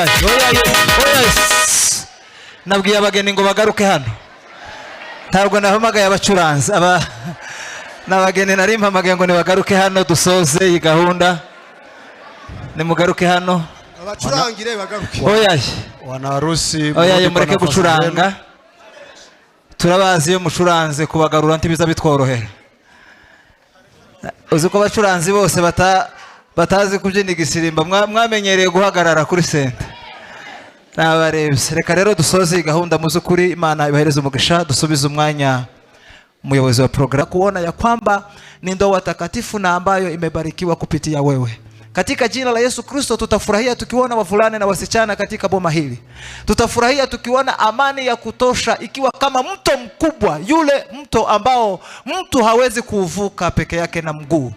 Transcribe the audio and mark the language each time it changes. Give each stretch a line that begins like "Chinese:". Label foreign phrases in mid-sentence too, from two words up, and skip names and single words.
Rundi: Nabwiye abageni ngo bagaruke hano. Ntabwo nahamagaye abacuranzi n'abageni nari mpamagaye ngo nibagaruke hano dusoze iyi gahunda. Ni mugaruke hano. Abacurangire bagaruke. Oya.
Swahili: Wana harusi.
Rundi: Oya mureke gucuranga. Turabazi iyo mucuranze kubagarura ntibiza bitworohera. Uzi ko abacuranzi bose batazi kubyina igisirimba mwamenyereye guhagarara kuri sente. Nabarebye. Reka rero dusoze iyi gahunda muzukuri Imana ibahereze umugisha dusubize umwanya umuyobozi wa program
Swahili: kuona ya kwamba ni ndoa takatifu na ambayo imebarikiwa kupitia wewe. Katika jina la Yesu Kristo tutafurahia tukiona wavulana na wasichana katika boma hili. Tutafurahia tukiona amani ya kutosha ikiwa kama mto mkubwa, yule mto ambao mtu hawezi kuvuka peke yake na mguu.